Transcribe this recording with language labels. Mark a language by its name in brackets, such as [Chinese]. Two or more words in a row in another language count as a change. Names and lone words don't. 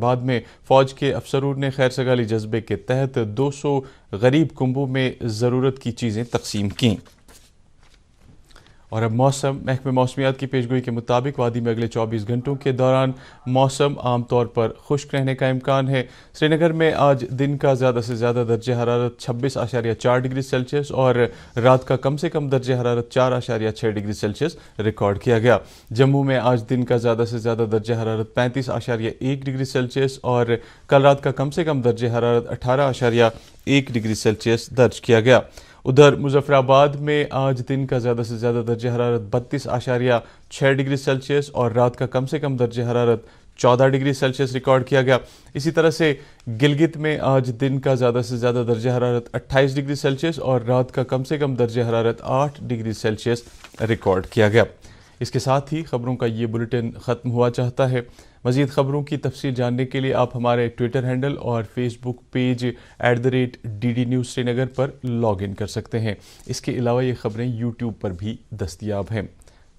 [Urdu] بعد میں فوج کے افسروں نے خیر سگالی جذبے کے تحت 200 غریب کنبوں میں ضرورت کی چیزیں تقسیم کیں۔ اور اب موسم۔ محکمہ موسمیات کی پیشگوئی کے مطابق وادی میں اگلے 24 گھنٹوں کے دوران موسم عام طور پر خشک رہنے کا امکان ہے۔ سری نگر میں آج دن کا زیادہ سے زیادہ درجہ حرارت 26.4 [English] degree Celsius [Urdu] اور رات کا کم سے کم درجہ حرارت 4.6 [English] degree Celsius [Urdu] ریکارڈ کیا گیا۔ جموں میں آج دن کا زیادہ سے زیادہ درجہ حرارت 35.1 [English] degree Celsius [Urdu] اور کل رات کا کم سے کم درجہ حرارت 18.1 [English] degree Celsius [Urdu] درج کیا گیا۔ ادھر مظفر آباد میں آج دن کا زیادہ سے زیادہ درجہ حرارت 32.6 [English] degree Celsius [Urdu] اور رات کا کم سے کم درجہ حرارت 14 [English] degree Celsius [Urdu] ریکارڈ کیا گیا۔ اسی طرح سے گلگت میں آج دن کا زیادہ سے زیادہ درجہ حرارت 28 [English] degree Celsius [Urdu] اور رات کا کم سے کم درجہ حرارت 8 [English] degree Celsius [Urdu] ریکارڈ کیا گیا۔ اس کے ساتھ ہی خبروں کا یہ بلیٹن ختم ہوا چاہتا ہے۔ مزید خبروں کی تفصیل جاننے کے لیے آپ ہمارے [English] Twitter handle [Urdu] اور [English] Facebook page [Urdu] @DD News سری نگر پر [English] log in [Urdu] کر سکتے ہیں۔ اس کے علاوہ یہ خبریں یوٹیوب پر بھی دستیاب ہیں۔